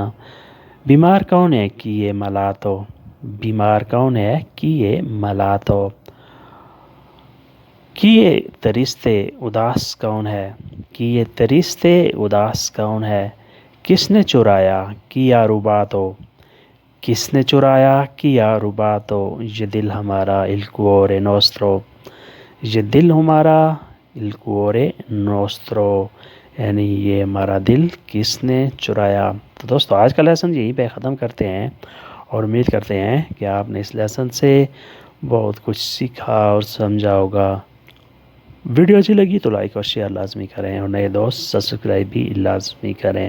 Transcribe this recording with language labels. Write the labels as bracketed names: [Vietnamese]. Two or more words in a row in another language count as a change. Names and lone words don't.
[Urdu] بیمار کون ہے [Italian] chi è malato, [Urdu] بیمار کون ہے [Italian] chi è malato. chi è triste [Urdu] اداس کون ہے، [Italian] chi è triste [Urdu] اداس کون ہے۔ کس نے چرایا [Italian] chi ha rubato, [Urdu] کس نے چرایا [Italian] chi ha rubato, [Urdu] یہ دل ہمارا [Italian] il cuore nostro، [Urdu] یہ دل ہمارا [Italian] il cuore nostro، [Urdu] یعنی یہ ہمارا دل کس نے چرایا۔ تو دوستو آج کا لیسن یہیں پہ ختم کرتے ہیں اور امید کرتے ہیں کہ آپ نے اس لیسن سے بہت کچھ سیکھا اور سمجھا ہوگا۔ ویڈیو اچھی لگی تو لائک اور شیئر لازمی کریں اور نئے دوست سبسکرائب بھی لازمی کریں۔